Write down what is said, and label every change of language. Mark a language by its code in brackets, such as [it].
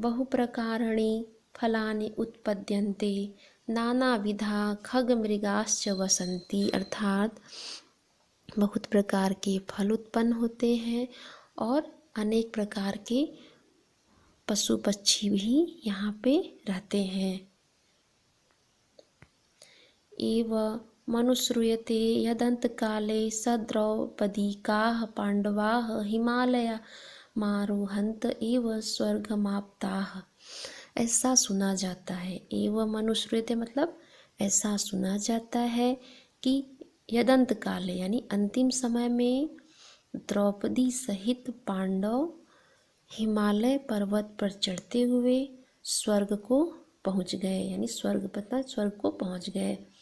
[sa] बहुप्रकाराणि फलानि उत्पद्यन्ते नानाविधा खगमृगाश्च वसन्ति, [hi] अर्थात बहुत प्रकार के फल उत्पन्न होते हैं और अनेक प्रकार के पशु पक्षी भी यहाँ पे रहते हैं। [sa] एव मनुश्रूयते यदन्तकाले सद्रौपदीकाः पाण्डवाः हिमालयमारोहन्त एव स्वर्गमाप्ताः, [hi] ऐसा सुना जाता है। [sa] एवं मनुश्रूयते [hi] मतलब ऐसा सुना जाता है कि [sa] यदंत काले [hi] यानी अंतिम समय में द्रौपदी सहित पांडव हिमालय पर्वत पर चढ़ते हुए स्वर्ग को पहुँच गए, यानी स्वर्ग को पहुँच गए।